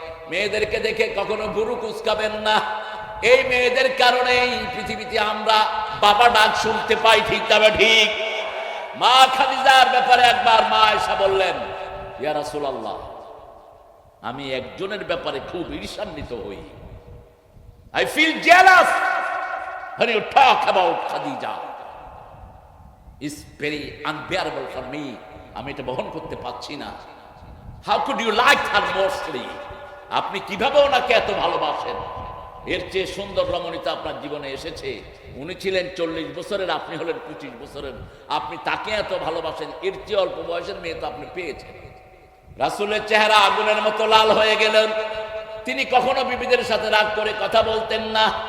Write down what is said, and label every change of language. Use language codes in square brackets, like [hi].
[bn] মেয়েদেরকে দেখে কখনো ভুরু কুঁচকাবেন না। এই মেয়েদের কারণেই পৃথিবীতে আমরা বাবা ডাক শুনতে পাই, ঠিক তবে ঠিক? মা খাদিজার ব্যাপারে একবার মা আয়েশা বললেন, ইয়া রাসূলুল্লাহ, আমি একজনের ব্যাপারে খুব ঈর্ষান্বিত হই। [en] I feel jealous when you talk about Khadija. It's very unbearable for me. [bn] আমি এটা বহন করতে পারছি না। [en] How could you like her mostly? [bn] আপনি কিভাবে ওনাকে এত ভালোবাসেন? এর চেয়ে সুন্দর রমণীতা আপনার জীবনে এসেছে? উনি ছিলেন 40 বছরের, আপনি হলেন 25 বছরের। আপনি তাকে এত ভালোবাসেন, এর চেয়ে অল্প বয়সের মেয়ে তো আপনি পেয়েছেন। রাসূলের চেহারা আগুনের মতো লাল হয়ে গেলেন। তিনি কখনো বিবিদের সাথে রাগ করে কথা বলতেন না।